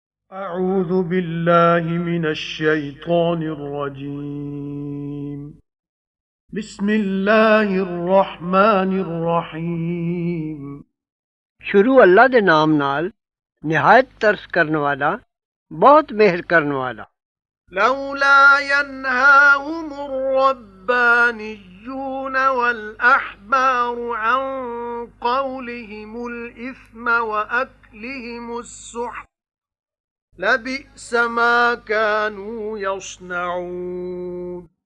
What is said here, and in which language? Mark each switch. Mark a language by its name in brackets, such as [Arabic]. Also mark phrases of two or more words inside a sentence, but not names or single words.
[Arabic] أعوذ بالله من الشيطان الرجيم. بسم الله الرحمن الرحيم। [Punjabi] ਸ਼ੁਰੂ ਅੱਲਾ ਦੇ ਨਾਮ ਨਾਲ ਨਿਹਾਇਤ ਤਰਸ ਕਰਨ ਵਾਲਾ ਬਹੁਤ ਮਿਹਰ ਕਰਨ ਵਾਲਾ। [Arabic] لولا ينهاهم الربانيون والأحبار عن قولهم الإثم وأكلهم السحت لبئس ما كانوا يصنعون.